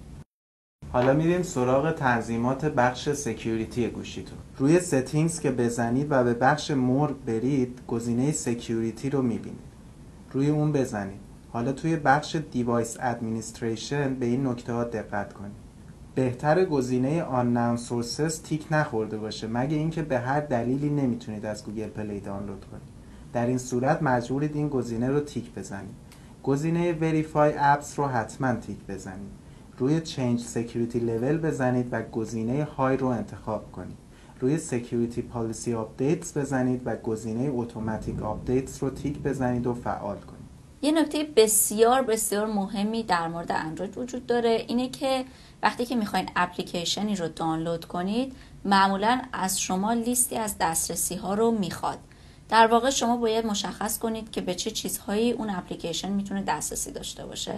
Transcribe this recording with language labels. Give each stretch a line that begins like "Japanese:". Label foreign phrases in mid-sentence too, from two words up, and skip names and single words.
Persian: حالا میریم سراغ تنظیمات بخش سکیوریتی گوشیتون. روی ستینگز که بزنید و به بخش مور برید، گزینه سکیوریتی رو میبینید. روی اون بزنید. حالا توی بخش
English: device administration
Persian: به این نکته ها دقت کنید. بهتر گزینه
English: unknown sources
Persian: تیک نخورده باشه، مگه اینکه به هر دلیلی نمیتونید از گوگل پلی دانلود کنید. در این صورت مجبورید این گزینه رو تیک بزنید. گزینه
English: verify apps
Persian: رو حتما تیک بزنید. روی
English: change security level
Persian: بزنید و گزینه های رو انتخاب کنید. روی
English: security policy updates
Persian: بزنید و گزینه
English: automatic updates
Persian: رو تیک بزنید و فعال کنید. یه نکته بسیار بسیار مهمی در مورد اندروید وجود داره، اینه که وقتی که میخواین اپلیکیشنی رو دانلود کنید، معمولا از شما لیستی از دسترسی ها رو میخواد. در واقع شما باید مشخص کنید که به چه چیزهایی اون اپلیکیشن میتونه دسترسی داشته باشه.